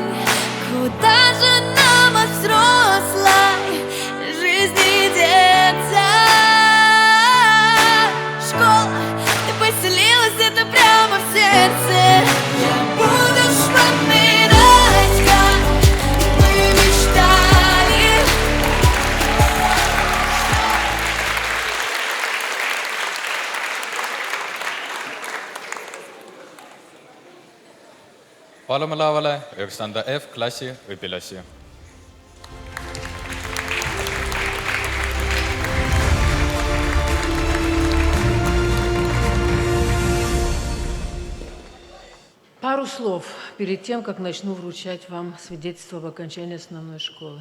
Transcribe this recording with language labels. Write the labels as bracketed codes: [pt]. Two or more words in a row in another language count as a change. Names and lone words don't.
[ru] Куда же нам от взрослой жизни деться? Школа, ты поселилась где-то прямо в сердце. Я буду вспоминать, как мы мечтали. [et] Palume lavale 9. F klassi õpilasi. [ru] Пару слов перед тем, как начну вручать вам свидетельство об окончании основной школы.